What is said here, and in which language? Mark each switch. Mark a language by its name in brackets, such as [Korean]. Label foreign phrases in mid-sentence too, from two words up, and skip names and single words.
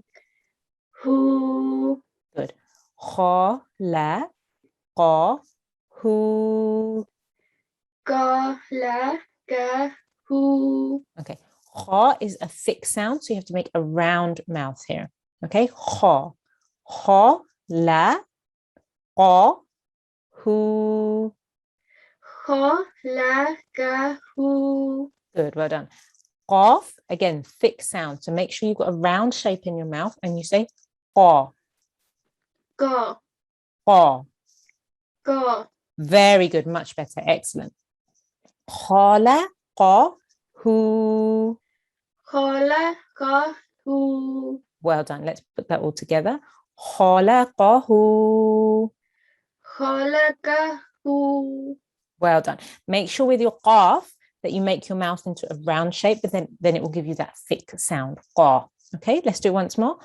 [Arabic] Hu. Good. Kha, la, qa, hu. Ka. La. Ka. Hu. [English] Okay. Kha is a thick sound, so you have to make a round mouth here. [Arabic] Okay. Kha. Kha, la, qa, hu. Kha. La. Ka. Hu. [English] Good. Well done. Qaf, again, thick sound. So make sure you've got a round shape in your mouth and you say qa, [Arabic] Ka. qa. Ka. [English] Very good. Much better. Excellent. [Arabic] Khala, qa, hu. Khala. Ka. Hu. [English] Well done. Let's put that all together. [Arabic] Khalaqahu. Khalaqahu. [English] Well done. Make sure with your qaf that you make your mouth into a round shape, but then it will give you that thick sound. [Arabic] Qa. [English] Okay, let's do it once more.